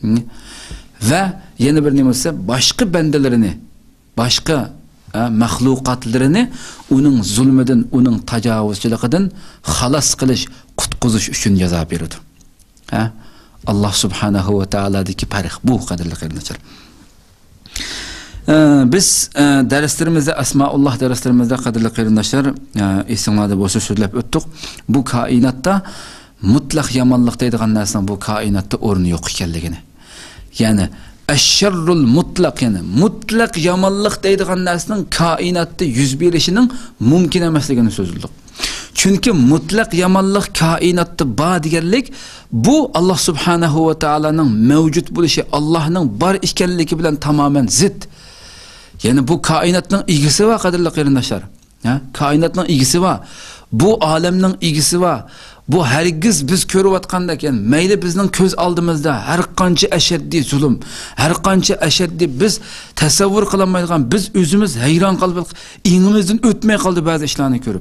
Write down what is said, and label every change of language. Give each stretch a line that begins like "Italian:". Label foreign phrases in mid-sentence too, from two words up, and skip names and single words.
Uzbek: Va yana bir nima bo'lsa, boshqa bandalarini, boshqa mahluqotlarini uning zulmidan, uning tajovuzchiligidan xalos qilish, qutqizish uchun jazo beradi.
Arabic: الله سبحانه وتعالى
Uzbek: farq bu qadrli qarindoshlar. Biz darslarimizda Asmaulloh darslarimizda qadrli qarindoshlar esinglarda bo'lsa so'zlab o'tdik. Bu koinotda mutlaq yomonlik deydigan narsaning bu koinotda o'rni yo'q ekanligini. Ya'ni
Arabic: الشر المطلق,
Uzbek: yani mutlaq yomonlik deydigan narsaning koinotda yuz berishining mumkin emasligini so'zladik. Chunki mutlaq yomonlik koinotda bor deganlik bu
Arabic: الله سبحانه وتعالى
Uzbek: mavjud bo'lishi, Allohning bor ekanligi bilan tamoman zid. Ya'ni bu koinotning egisi va qadrli qarindoshlar. Koinotning egisi va bu olamning egisi va bu hargiz biz ko'rayotgandek, yani mayli bizning ko'z oldimizda har qancha ashaddiy zulm, har qancha ashaddiy biz tasavvur qilolmaydigan, biz o'zimiz hayron qolib, ingimizdan o'tmay qoldi ba'zi ishlarni ko'rib.